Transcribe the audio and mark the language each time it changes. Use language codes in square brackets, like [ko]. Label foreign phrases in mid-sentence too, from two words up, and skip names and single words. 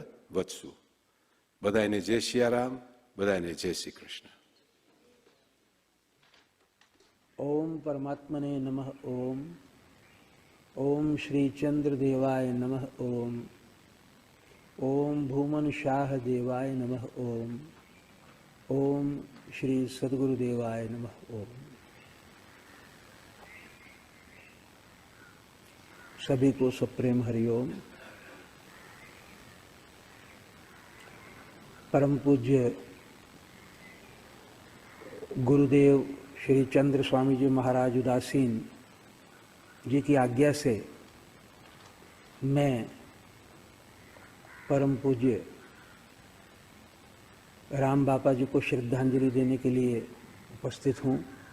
[gu] વધશું. બધાને જય સિયારામ, બધાને જય શ્રી કૃષ્ણ. [sa] ओम परमात्मने नमः. ओम ओम श्री चंद्र देवाय नमः. ओम ओम भूमन शाह देवाय नमः. ओम ओम श्री सद्गुरु देवाय नमः. ओम. [hi] सभी को सप्रेम हरिओम. परम पूज्य गुरुदेव श्री चंद्र स्वामी जी महाराज उदासीन जी की आज्ञा से मैं परम पूज्य राम बापा जी को श्रद्धांजलि देने के लिए उपस्थित हूँ.